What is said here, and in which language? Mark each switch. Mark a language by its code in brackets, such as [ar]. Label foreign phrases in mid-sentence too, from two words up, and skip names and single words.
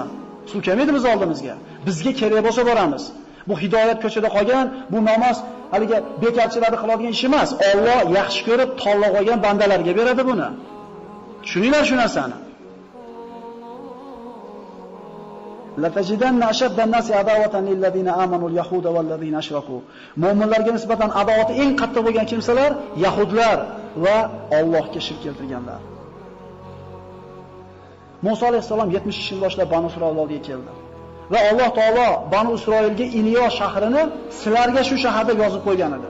[uz] Suv kelmaydi biz oldimizga. Bizga kerak bo'lsa boramiz. Bu hidoyat ko'chada qolgan, bu namoz haliga bekarchilarni qiladigan ish emas. Alloh yaxshi ko'rib tanlab qo'ygan bandalarga beradi buni. Tushuninglar shu narsani. [ar] لا تجدن أشد الناس عداوة للذين آمنوا اليهود والذين أشركوا. [uz] Mu'minlarga nisbatan adovati eng qattiq bo'lgan kimsalar yahudlar va Allohga shirk keltirganlar. Musa alayhisalom 70 yil boshlab Banu Isroil oldiga keldi. Va Alloh taolo Banu Isroilga Iliyo shahrini sizlarga shu shaharda yozib qo'ygan edi.